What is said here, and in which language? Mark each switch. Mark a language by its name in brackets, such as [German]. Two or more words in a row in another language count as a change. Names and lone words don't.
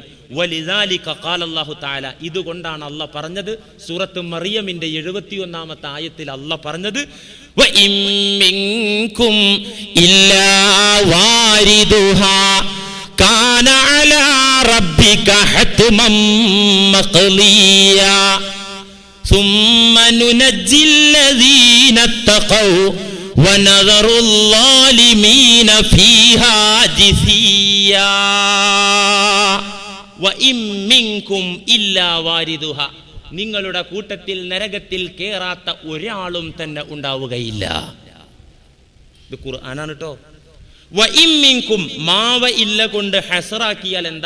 [Arabic] ولذلك قال الله تعالى, [Malayalam] ഇതുകൊണ്ടാണ് അല്ലാഹ് പറഞ്ഞത് സൂറത്ത് മറിയമിന്റെ 71-ാമത്തെ ആയത്തിൽ അല്ലാഹ് പറഞ്ഞത്, [Arabic] وإن منكم إلا واردها كان على ربك حتما مقضيا ثم ننجي الذين اتقوا ونذر الظالمين فيها جثيا وإن منكم إلا واردها, [Malayalam] നിങ്ങളുടെ കൂട്ടത്തിൽ നരകത്തിൽ കേറാത്ത ഒരാളും തന്നെ ഉണ്ടാവുകയില്ല. ഇത് ഖുർആനാണ് കേട്ടോ. [Arabic] وإن منكم, [Malayalam] മാവ ഇല്ല കൊണ്ട് ഹസറാക്കിയാൽ എന്താ?